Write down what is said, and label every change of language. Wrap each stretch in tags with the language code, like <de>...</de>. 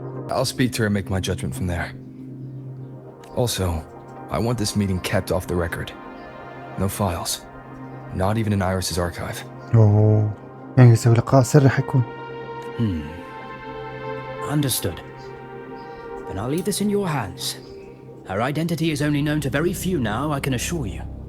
<en>I'll speak to her and make my judgment from there. Also, I want this meeting kept off the record. No files. Not even in Iris's archive.</en> <ar>اوه يعني يسوي لقاء سري حيكون.</ar> <en>Understood. Then I'll leave this in your hands. Her identity is only known to very few now, I can assure you.</en>